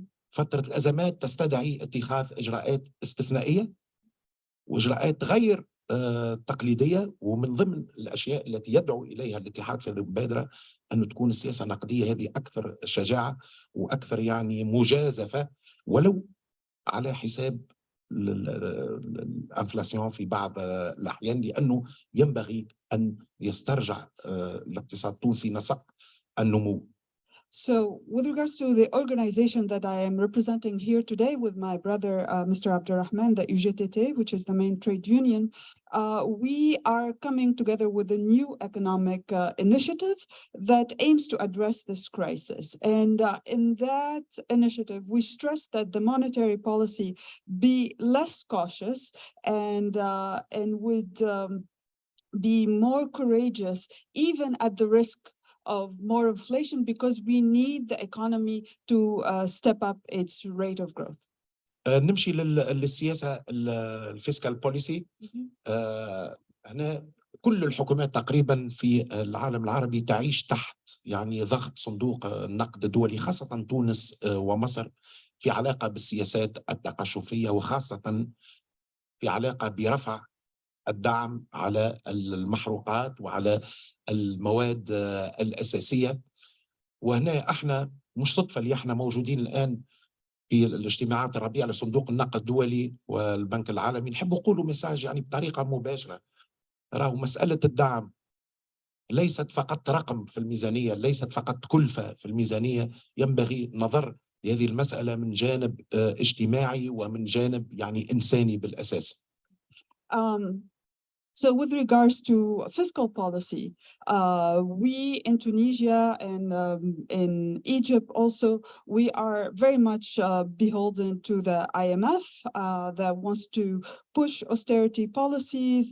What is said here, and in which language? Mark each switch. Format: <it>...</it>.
<ar>فترة الأزمات تستدعي اتخاذ إجراءات استثنائية وإجراءات غير تقليدية، ومن ضمن الأشياء التي يدعو إليها الاتحاد في المبادرة أن تكون السياسة النقدية هذه أكثر شجاعة وأكثر يعني مجازفة، ولو على حساب الانفلاسيون في بعض الأحيان، لأنه ينبغي أن يسترجع الاقتصاد التونسي نسق النمو.</ar> <en>So with regards to the organization that I am representing here today with my brother, Mr. Abdurrahman, the UGTT, which is the main trade union, we are coming together with a new economic initiative that aims to address this crisis. And in that initiative, we stress that the monetary policy be less cautious and would be more courageous, even at the risk of more inflation, because we need the economy to step up its rate of growth.</en> <ar>نمشي للسياسة الفيسكال بوليسي. هنا كل الحكومات تقريبا في العالم العربي تعيش تحت يعني ضغط صندوق النقد الدولي، خاصة تونس ومصر، في علاقة بالسياسات التقشفية، وخاصة في علاقة برفع الدعم على المحروقات وعلى المواد الأساسية. وهنا احنا مش صدفة اللي احنا موجودين الآن في الاجتماعات الربيع لصندوق النقد الدولي والبنك العالمي. نحب نقولوا مساج يعني بطريقة مباشرة، راهو مسألة الدعم ليست فقط رقم في الميزانية، ليست فقط كلفة في الميزانية، ينبغي نظر لهذه المسألة من جانب اجتماعي ومن جانب يعني إنساني بالأساس.</ar> <en>So with regards to fiscal policy, we in Tunisia and in Egypt also, we are very much beholden to the IMF that wants to push austerity policies.</en>